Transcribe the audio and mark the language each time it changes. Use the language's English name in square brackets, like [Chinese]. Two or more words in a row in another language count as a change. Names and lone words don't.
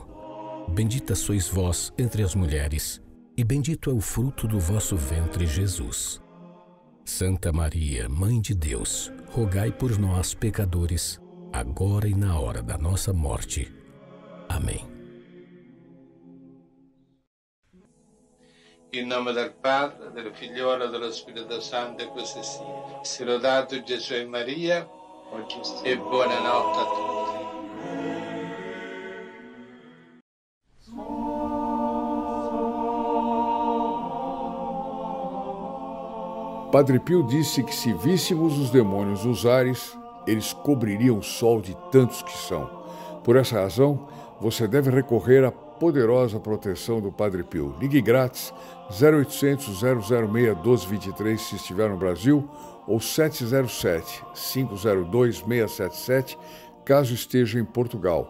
[Portuguese] Bendita sois vós entre as mulheres, e bendito é o fruto do vosso ventre, Jesus. Santa Maria, Mãe de Deus, rogai por nós, pecadores, agora e na hora da nossa morte. Amém. [Italian] In nome del Padre, del Figliolo e dello Spirito Santo, e così sia. Sia lodato Gesù e Maria, e buonanotte a tutti. [Portuguese] Padre Pio disse que se víssemos os demônios nos ares, eles cobririam o sol de tantos que são. Por essa razão, você deve recorrer à poderosa proteção do Padre Pio. Ligue grátis 0800 006 1223 se estiver no Brasil ou 707 502 677 caso esteja em Portugal.